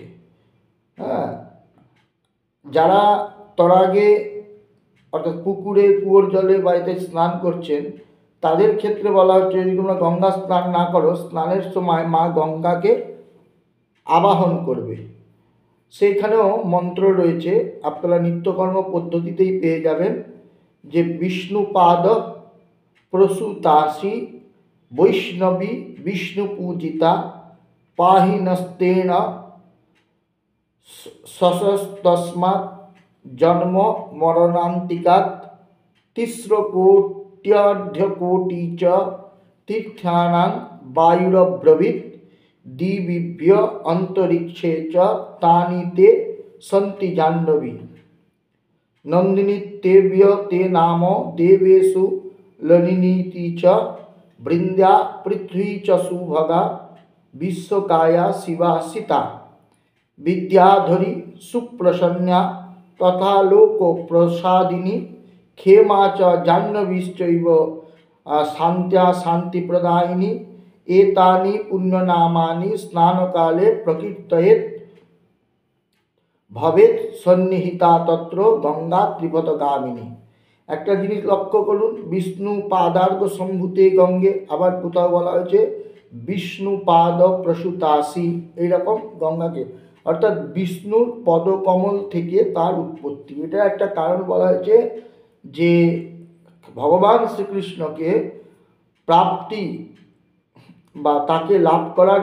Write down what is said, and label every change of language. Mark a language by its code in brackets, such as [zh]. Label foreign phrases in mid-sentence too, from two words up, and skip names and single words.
[bn] হ্যাঁ, যারা তরাগে অর্থাৎ পুকুরে কুয়োর জলে বাড়িতে স্নান করছেন, তাদের ক্ষেত্রে বলা হচ্ছে যদি তোমরা গঙ্গা স্নান না করো, স্নানের সময় মা গঙ্গাকে আবাহন করবে। সেইখানেও মন্ত্র রয়েছে, আপনারা নিত্যকর্ম পদ্ধতিতেই পেয়ে যাবেন, যে [sa] বিষ্ণুপাদ প্রসূতাসি বৈষ্ণবী বিষ্ণু পূজিতা পাহিনস্তেন সশস্তস্মাৎ জন্ম মরণান্তিকাৎ তিস্রকোট্যর্ধকোটি চ তীর্থানাং বায়ুরব্রবীৎ দিবিভ্য অন্তরিক্ষে চ তানি তে সন্তি জাহ্নবী নন্দিনীতেভ্য তে নাম দেবেষু ললিনীতি চ বৃন্দ্যা পৃথ্বী চ সুভগা বিশ্বকায়া শিবা সীতা বিদ্যাধরী सुप्रसन्ना तथा लोको प्रसादिनी क्षेमा च जाह्नवीश्चैव शान्त्या शान्तिप्रदायिनी एतानि पुण्यनामानि स्नानकाले प्रकीर्तयेत् भवेत् सन्निहिता तत्र गंगा त्रिपथगामिनी। [bn] একটা জিনিস লক্ষ্য করুন, [sa] বিষ্ণু পাদার্ঘ সম্ভূতে গঙ্গে, [bn] আবার কোথাও বলা হয়েছে [sa] বিষ্ণু পাদ প্রসূতাসি, [bn] এইরকম গঙ্গাকে, অর্থাৎ বিষ্ণুর পদকমল থেকে তার উৎপত্তি। এটা একটা কারণ বলা হয়েছে যে ভগবান শ্রীকৃষ্ণকে প্রাপ্তি বা তাকে লাভ করার